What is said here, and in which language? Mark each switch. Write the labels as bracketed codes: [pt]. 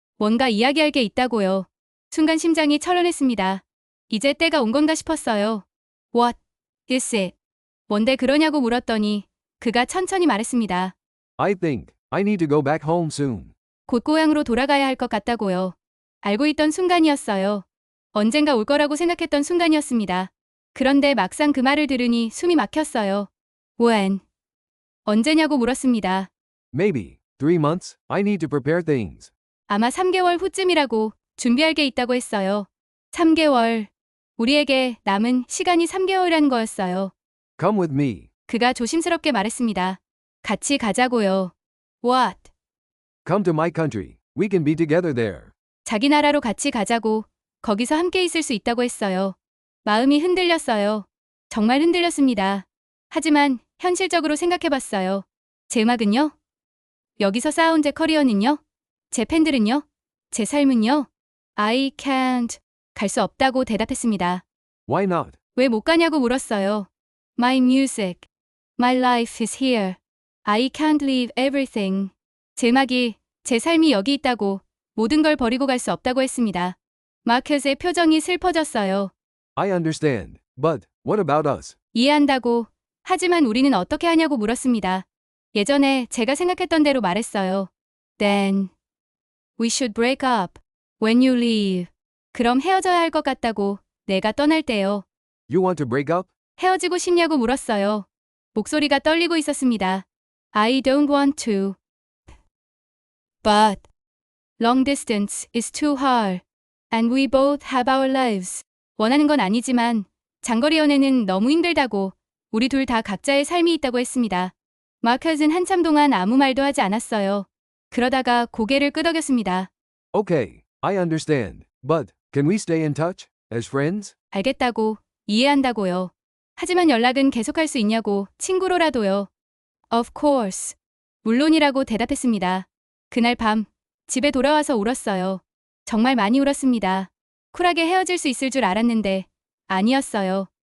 [ko] 뭔가 이야기할 게 있다고요. 순간 심장이 철렁했습니다. 이제 때가 온 건가 싶었어요. [en] What is it? [ko] 뭔데 그러냐고 물었더니 그가 천천히 말했습니다. [en] I think I need to go back home soon. [ko] 곧 고향으로 돌아가야 할 것 같다고요. 알고 있던 순간이었어요. 언젠가 올 거라고 생각했던 순간이었습니다. 그런데 막상 그 말을 들으니 숨이 막혔어요. [en] When? [ko] 언제냐고 물었습니다. [en] Maybe 3 months. I need to prepare things. [ko] 아마 3개월 후쯤이라고 준비할 게 있다고 했어요. 3개월. 우리에게 남은 시간이 3개월이라는 거였어요. [en] Come with me. [ko] 그가 조심스럽게 말했습니다. 같이 가자고요. [en] What? Come to my country. We can be together there. [ko] 자기 나라로 같이 가자고 거기서 함께 있을 수 있다고 했어요. 마음이 흔들렸어요. 정말 흔들렸습니다. 하지만 현실적으로 생각해봤어요. 제 음악은요? 여기서 쌓아온 제 커리어는요? 제 팬들은요? 제 삶은요? [en] I can't. [ko] 갈 수 없다고 대답했습니다. [en] Why not? [ko] 왜 못 가냐고 물었어요. [en] My music. My life is here. I can't leave everything. [ko] 제 음악이, 제 삶이 여기 있다고 모든 걸 버리고 갈 수 없다고 했습니다. 마켓의 표정이 슬퍼졌어요. [en] I understand. But what about us? [ko] 이해한다고. 하지만 우리는 어떻게 하냐고 물었습니다. 예전에 제가 생각했던 대로 말했어요. [en] Then we should break up when you leave. [ko] 그럼 헤어져야 할 것 같다고 내가 떠날 때요. [en] You want to break up? [ko] 헤어지고 싶냐고 물었어요. 목소리가 떨리고 있었습니다. [en] I don't want to. But long distance is too hard. And we both have our lives. [ko] 원하는 건 아니지만 장거리 연애는 너무 힘들다고 우리 둘 다 각자의 삶이 있다고 했습니다. 마켓은 한참 동안 아무 말도 하지 않았어요. 그러다가 고개를 끄덕였습니다. [en] Okay, I understand. But can we stay in touch as friends? [ko] 알겠다고, 이해한다고요. 하지만 연락은 계속할 수 있냐고, 친구로라도요. [en] Of course. [ko] 물론이라고 대답했습니다. 그날 밤 집에 돌아와서 울었어요. 정말 많이 울었습니다. 쿨하게 헤어질 수 있을 줄 알았는데 아니었어요.